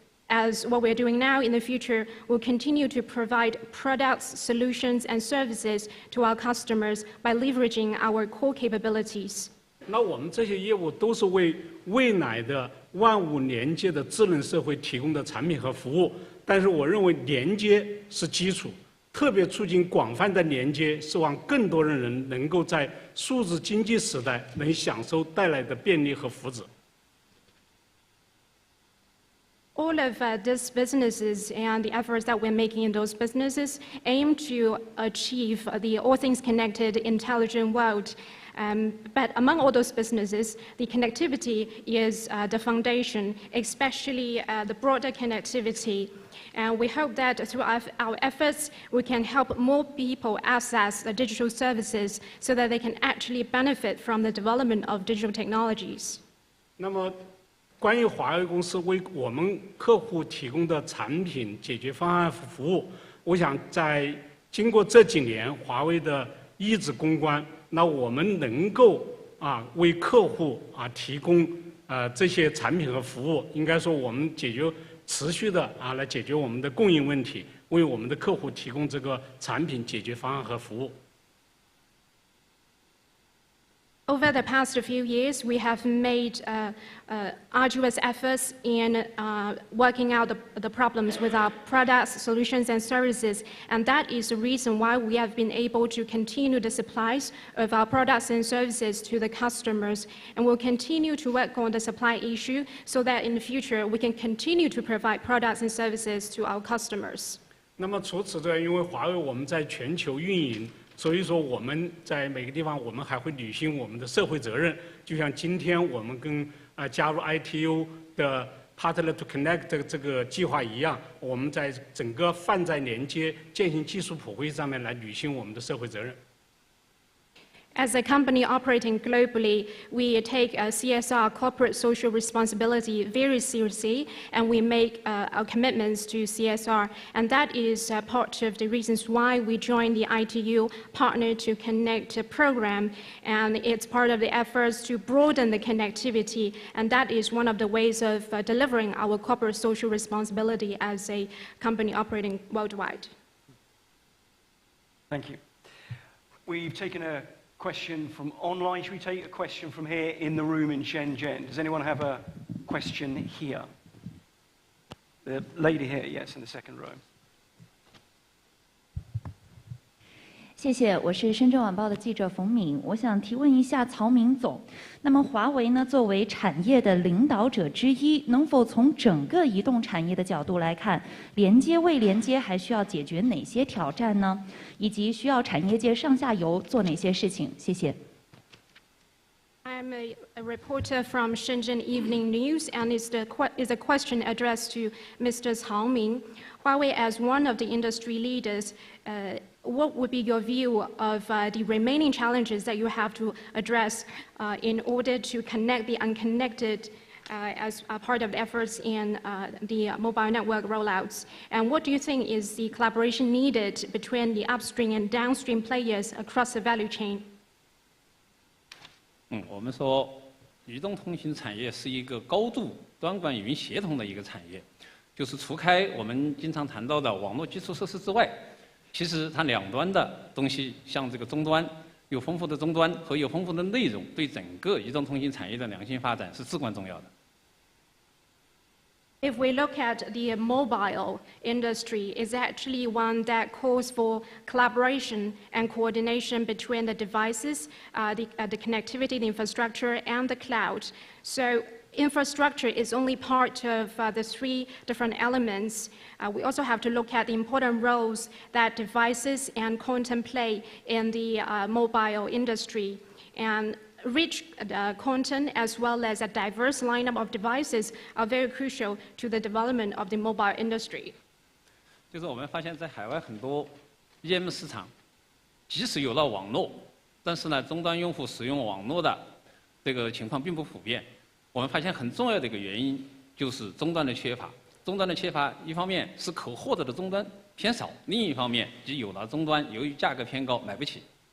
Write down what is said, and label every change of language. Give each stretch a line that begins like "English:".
English: As what we're doing now, in the future, we'll continue to provide products, solutions, and services to our customers by leveraging our core capabilities.
Chinese: 那我们这些业务都是为未来的万物连接的智能社会提供的产品和服务，但是我认为连接是基础，特别促进广泛的连接，是让更多的人能够在数字经济时代能享受带来的便利和福祉。
English: All of these businesses and the efforts that we're making in those businesses aim to achieve the all things connected, intelligent world. But among all those businesses, the connectivity is the foundation, especially the broader connectivity. And we hope that through our efforts, we can help more people access the digital services so that they can actually benefit from the development of digital technologies.
Chinese: 那么，关于华为公司为我们客户提供的产品、解决方案和服务，我想在经过这几年华为的一直攻关。那我们能够为客户提供这些产品和服务，应该说我们持续的来解决我们的供应问题，为我们的客户提供这个产品解决方案和服务。
English: Over the past few years, we have made arduous efforts in working out the problems with our products, solutions, and services, and that is the reason why we have been able to continue the supplies of our products and services to the customers, and we'll continue to work on the supply issue so that in the future we can continue to provide products and services to our customers.
Chinese: 那么除此之外，因为华为我们在全球运营。所以说我们在每个地方，我们还会履行我们的社会责任。就像今天我们跟加入 ITU 的 Partner to Connect 这个计划一样，我们在整个泛在连接、践行技术普惠上面来履行我们的社会责任。
English: As a company operating globally, we take CSR, corporate social responsibility, very seriously, and we make our commitments to CSR. And that is part of the reasons why we joined the ITU Partner to Connect program. And it's part of the efforts to broaden the connectivity. And that is one of the ways of delivering our corporate social responsibility as a company operating worldwide. Thank you. We've taken a question from online. Should we take a question from here in the room in Shenzhen? Does anyone have a question here? The lady here, yes, in the second row.
Chinese: 谢谢，我是深圳晚报的记者冯敏。我想提问一下曹明总，那么华为呢，作为产业的领导者之一，能否从整个移动产业的角度来看，连接未连接还需要解决哪些挑战呢？以及需要产业界上下游做哪些事情？谢谢。
English: I'm a reporter from Shenzhen Evening News, and is a question addressed to Mr. Cao Ming. Huawei, as one of the industry leaders, what would be your view of the remaining challenges that you have to address in order to connect the unconnected as a part of the efforts in the mobile network rollouts? And what do you think is the collaboration needed between the upstream and downstream players across the value chain?
Chinese: 我们说，移动通信产业是一个高度端管云协同的一个产业，就是除开我们经常谈到的网络基础设施之外，其实它两端的东西，像这个终端有丰富的终端和有丰富的内容，对整个移动通信产业的良性发展是至关重要的。
English: If we look at the mobile industry, it's actually one that calls for collaboration and coordination between the devices, the connectivity, the infrastructure, and the cloud. So infrastructure is only part of the three different elements. We also have to look at the important roles that devices and content play in the mobile industry. And rich content as well as a diverse lineup of devices are very crucial to the development of the mobile industry.
Chinese: 就是我们发现，在海外很多 EM 市场，即使有了网络，但是呢，终端用户使用网络的这个情况并不普遍。我们发现很重要的一个原因就是终端的缺乏。终端的缺乏，一方面是可获得的终端偏少，另一方面即有了终端，由于价格偏高，买不起。